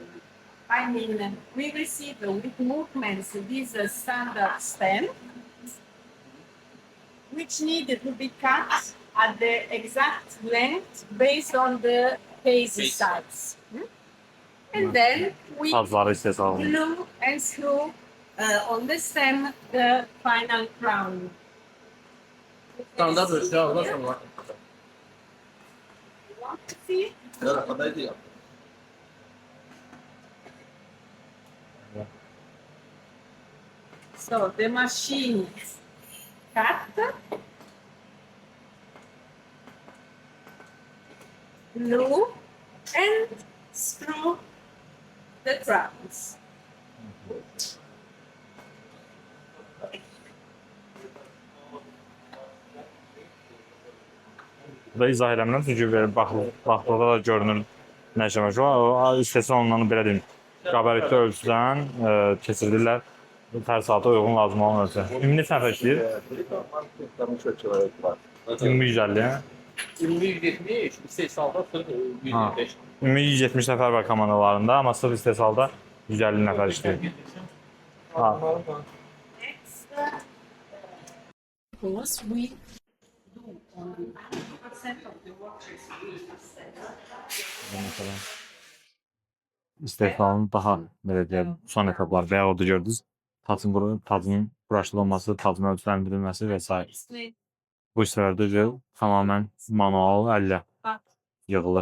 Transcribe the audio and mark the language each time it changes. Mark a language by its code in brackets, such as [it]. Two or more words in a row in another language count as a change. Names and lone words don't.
[en] I mean, we receive with movements this standard stem, which needed to be cut at the exact length based on the case size. And then we glue and screw on the stem the final crown. [az] Standart ölçüde alırsan var. [en] You want to see? So the machine cut, glue, and screw the crowns. [az] Burada izah eləmirəm, çünki baxdıqda da görünür nə işləmək var. O istehsal olunanı belə deyim, qabaritli ölçüdən keçirdirlər. Hər saata uyğun lazım olan ölçü. Ümumi neçə nəfər işləyir? 150, hə? 170, istehsalda 125. Ümumi 170 nəfər var komandalarında, amma sırf istehsalda 150 nəfər işləyir. [en] Because we do only 100% of the workers [az] İstehsalın daha, belə deyək, son etaplar və ya orada gördünüz, tacının quraşdırılması, tacın ölçüləndirilməsi və s. Bu işlərdə tamamən manual əllə yığılır.